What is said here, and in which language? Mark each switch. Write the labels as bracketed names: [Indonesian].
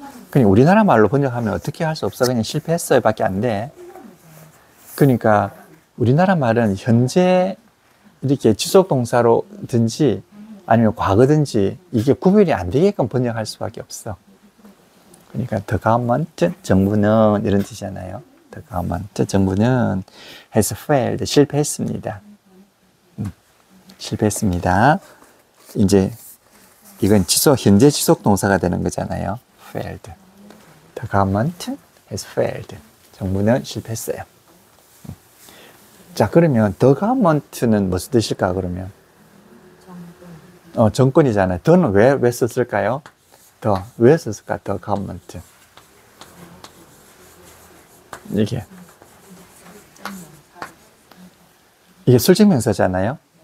[Korean] 그냥 우리나라 말로 번역하면 어떻게 할 수 없어. 그냥 실패했어요 밖에 안 돼. 그러니까 우리나라 말은 현재 이렇게 지속동사로든지 아니면 과거든지 이게 구별이 안 되게끔 번역할 수밖에 없어. 그러니까 the government, 정부는 이런 뜻이잖아요. [English] The government, [Korean] 정부는 [English] has failed, [Korean] 실패했습니다. 실패했습니다. 이제 이건 현재 지속동사가 되는 거잖아요. [English] failed. The government has failed. [Korean] 정부는 실패했어요. 자, 그러면 the government는 무슨 뜻일까, 그러면? 정권이잖아요. the는 왜 썼을까요? 왜 썼을까, the government? 이게 설정명사잖아요.